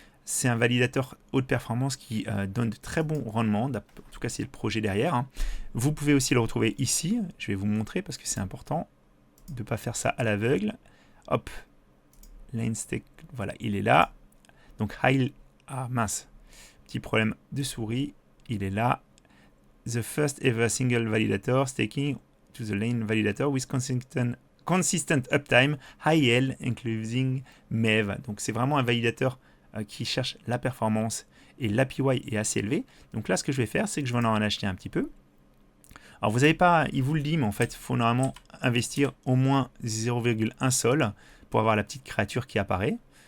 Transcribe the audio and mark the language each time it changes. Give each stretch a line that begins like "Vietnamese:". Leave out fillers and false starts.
French: c'est un validateur haute performance qui donne de très bons rendements. En tout cas, c'est le projet derrière. Hein. Vous pouvez aussi le retrouver ici. Je vais vous montrer parce que c'est important de ne pas faire ça à l'aveugle. Hop, LaneStake, voilà, il est là. Donc, ah mince, petit problème de souris, il est là.
English: The first ever single validator staking to the lane validator with consistent uptime, high L, including MEV.
French: Donc, c'est vraiment un validateur qui cherche la performance et l'APY est assez élevé. Donc là, ce que je vais faire, c'est que je vais en acheter un petit peu. Alors, vous n'avez pas, il vous le dit, mais en fait, il faut normalement investir au moins 0,1 sol pour avoir la petite créature qui apparaît.